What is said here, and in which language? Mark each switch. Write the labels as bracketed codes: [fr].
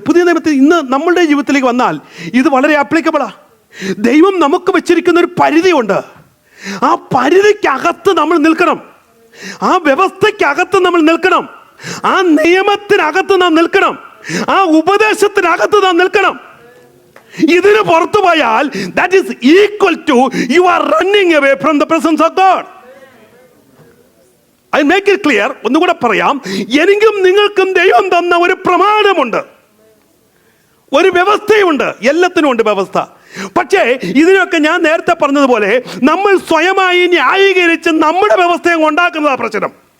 [ml] പുതിയ നിയമത്തിൽ ഇന്ന് നമ്മളുടെ ജീവിതത്തിലേക്ക് വന്നാൽ ഇത് വളരെ ആപ്ലിക്കബിളാ. ദൈവം നമുക്ക് വെച്ചിരിക്കുന്ന ഒരു പരിധിയുണ്ട്. ആ പരിധിക്കകത്ത് നമ്മൾ നിൽക്കണം, ആ വ്യവസ്ഥയ്ക്കകത്ത് നമ്മൾ നിൽക്കണം, ആ നിയമത്തിനകത്ത് നാം നിൽക്കണം, ആ ഉപദേശത്തിനകത്ത് നാം നിൽക്കണം. ഇതിന് പുറത്തു പോയാൽ [en] that is equal to you are running away from the presence of God. I make it clear. [ml] ഒന്നുകൂടെ പറയാം, എനിക്കും നിങ്ങൾക്കും ദൈവം തന്ന ഒരു പ്രമാണമുണ്ട്, ഒരു വ്യവസ്ഥയുണ്ട്. എല്ലാത്തിനും ഉണ്ട് വ്യവസ്ഥ. പക്ഷേ ഇതിനൊക്കെ ഞാൻ നേരത്തെ പറഞ്ഞതുപോലെ നമ്മൾ സ്വയമായി ന്യായീകരിച്ച് നമ്മുടെ വ്യവസ്ഥയെ ഉണ്ടാക്കുന്നതാ പ്രശ്നം.